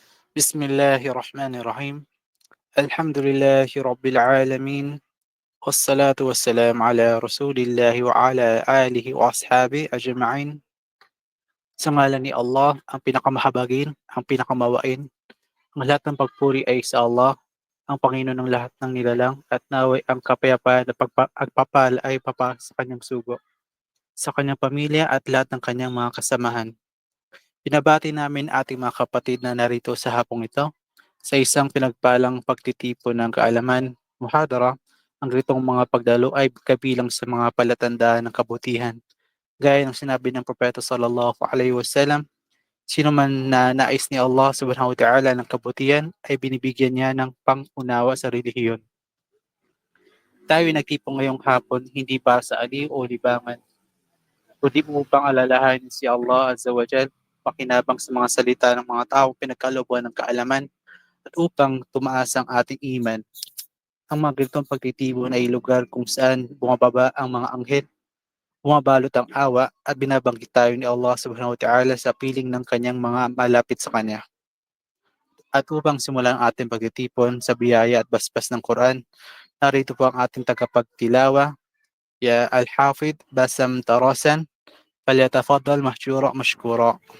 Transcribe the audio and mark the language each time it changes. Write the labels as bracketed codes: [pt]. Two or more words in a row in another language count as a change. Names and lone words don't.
[ar] بسم الله الرحمن الرحيم. الحمد لله رب العالمين، والصلاة والسلام على رسول الله وعلى آله وأصحابه أجمعين. [tl] Sa ngalan ni Allah, ang pinakamahabagin, ang pinakamawain, ang lahat ng pagpuri ay sa Allah, ang Panginoon ng lahat ng nilalang, at naway ang kapayapaan at pagpapala ay papa sa kanyang sugo, sa kanyang pamilya at lahat ng kanyang mga kasamahan. Binabati namin ating mga kapatid na narito sa hapong ito sa isang pinagpalang pagtitipon ng kaalaman, muhadara. Ang ganitong mga pagdalo ay kabilang sa mga palatandaan ng kabutihan. Gaya ng sinabi ng Propeta [ar] صلى الله عليه وسلم, [tl] sino man na nais ni Allah [ar] سبحانه وتعالى [tl] ng kabutihan ay binibigyan niya ng pangunawa sa relihiyon. Tayo nagtipon ngayong hapon hindi para sa aliw o libangan, kundi upang alalahanin si Allah [ar] عز وجل, [tl] pakinabang sa mga salita ng mga tao pinagkalooban ng kaalaman at upang tumaas ang ating iman. Ang mga ganitong pagtitipon ay lugar kung saan bumababa ang mga anghel, bumabalot ang awa at binabanggit tayo ni Allah [ar] سبحانه وتعالى [tl] sa piling ng kanyang mga malapit sa kanya. At upang simulan ang ating pagtitipon sa biyaya at basbas ng Quran, narito po ang ating tagapagtilawa, ya Al-Hafid Basam Tarasan, [ar] فليتفضل مأجورا مشكورا.